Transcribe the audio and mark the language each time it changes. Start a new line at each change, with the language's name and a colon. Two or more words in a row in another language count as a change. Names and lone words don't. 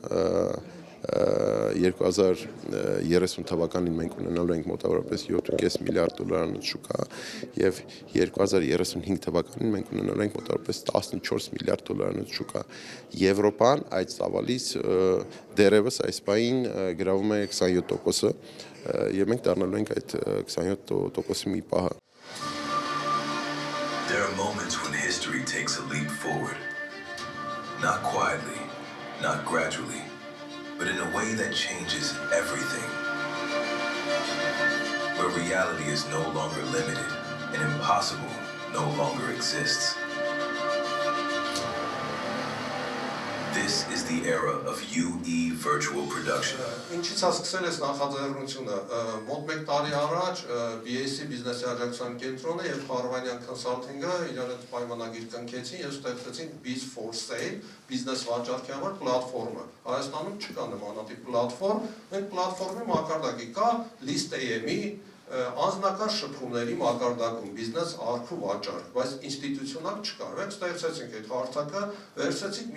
Armenian: 2030 թվականին մենք ունենալու ենք մոտավորապես 7.5 միլիարդ դոլարանոց շուկա եւ 2035 թվականին մենք ունենալու ենք մոտավորապես 14 միլիարդ դոլարանոց շուկա։ Եվրոպան այդ ծավալից դերևս այս պահին գրավում է 27%-ը եւ մենք դառնալու ենք այդ 27%-ի մի պահը։
English: There are moments when history takes a leap forward, not quietly, not gradually, but in a way that changes everything. Where reality is no longer limited and impossible no longer exists. This is the era of UE virtual production.
Armenian: Ինչից է սկսել այս նախաձեռնությունը, մոտ 1 տարի առաջ BAC բիզնեսի աջակցության կենտրոնը եւ Փարվանյան Consulting-ը իրար հետ պայմանագիր կնքեցին եւ ստեղծեցին Biz for Sale բիզնես վաճառքի համար պլատֆորմը։ Հայաստանում չկա նմանատիպ պլատֆորմ, մենք պլատֆորմի մակարդակի կա List AM-ի անձնական շփումների մակարդակում բիզնես արխու վաճառք, բայց ինստիտուցիոնալ չկա։ Մենք ստեղծեցինք այդ հարթակը, վերցրեցինք